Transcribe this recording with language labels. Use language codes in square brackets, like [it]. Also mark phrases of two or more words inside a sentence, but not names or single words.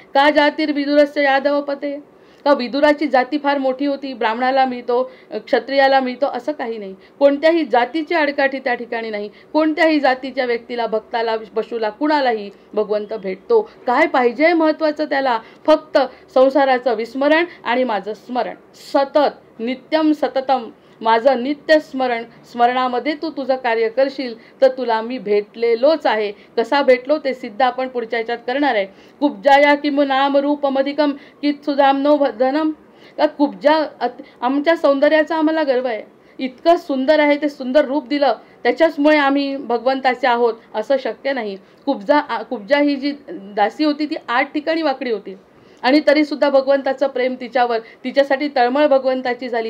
[sa] का जातीर विदुरस्य यादव पते, [mr] का विदुराची जाती फार मोठी होती, ब्राह्मणाला मिळतो, क्षत्रियाला मिळतो असं काही नाही. कोणत्याही जातीची आडकाठी त्या ठिकाणी नाही. कोणत्याही जातीच्या व्यक्तीला, भक्ताला, पशुला, कुणालाही भगवंत भेटतो. काय पाहिजे महत्त्वाचं त्याला, फक्त संसाराचं विस्मरण आणि माझं स्मरण, सतत [sa] नित्यम सततम [mr] माझं नित्य स्मरणामध्ये तू तुझं कार्य करशील तर तुला मी भेटलेलोच आहे. कसा भेटलो ते सिद्ध आपण पुढच्या ह्याच्यात करणार आहे. [sa] कुब्जाया किमु नाम रूपमधिकम कित सुधामनो धनम, [mr] का कुब्जा आमच्या सौंदर्याचा आम्हाला गर्व आहे, इतकं सुंदर आहे, ते सुंदर रूप दिलं त्याच्याचमुळे आम्ही भगवंताचे आहोत असं शक्य नाही. कुब्जा ही जी दासी होती ती 8 ठिकाणी वाकडी होती आणि तरीसुद्धा भगवंताचं प्रेम तिच्यावर, तिच्यासाठी तळमळ भगवंताची झाली.